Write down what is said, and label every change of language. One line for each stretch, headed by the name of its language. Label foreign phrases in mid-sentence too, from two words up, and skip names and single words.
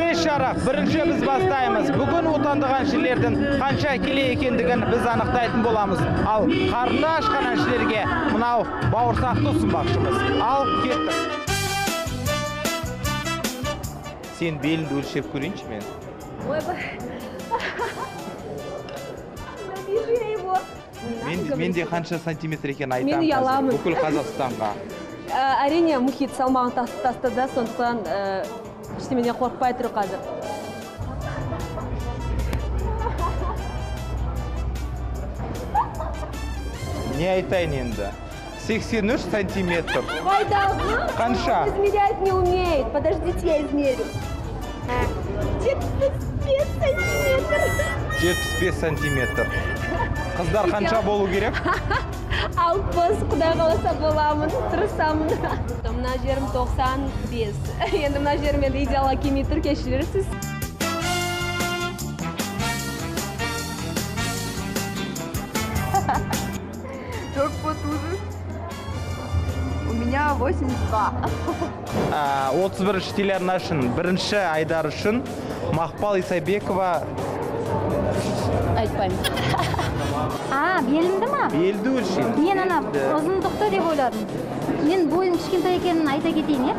Kazakh: Іс-шара бірінші біз бастаймыз. Бүгін отандық әншілердің қанша келе екендігін біз анықтайтын боламыз. Ал қарны ашқан әншілерге мынау бауырсақты ұсынбақшымыз. Ал кеттік. Сен беліңді өлшеп көрейінші мен. Ойбай.
Russian: Вижу я его.
Kazakh: Менде қанша сантиметр екен айтамын. Мен ұяламын. Бүкіл Қазақстанға. Әрине мұхит салмағын тастады, сондықтан ештеңеден қорықпай тұр қазір. Не айтайын енді? 83 сантиметр. Қайдағы? Қанша?
Russian: Измерять не умеет. Подождите, я измерю. 75 сантиметр. 75 сантиметр.
Kazakh: Қыздар қанша болу керек? Алпыс, құдай қаласа боламын, тырысамын. Мына жерім 95. Енді мына жерім енді идеалға келмей тұр, кешірерсіз. Жоқ потужу.
Russian: У меня 82.
Kazakh: 31 телеарна үшін, бірінші айдар үшін Мақпал Исабекова. Айтпаймын. Белімді ма? Белді өлшейміз. Мен ана ұзындықты деп ойладым. Мен бойым кішкентай екенін айта кетейін, е?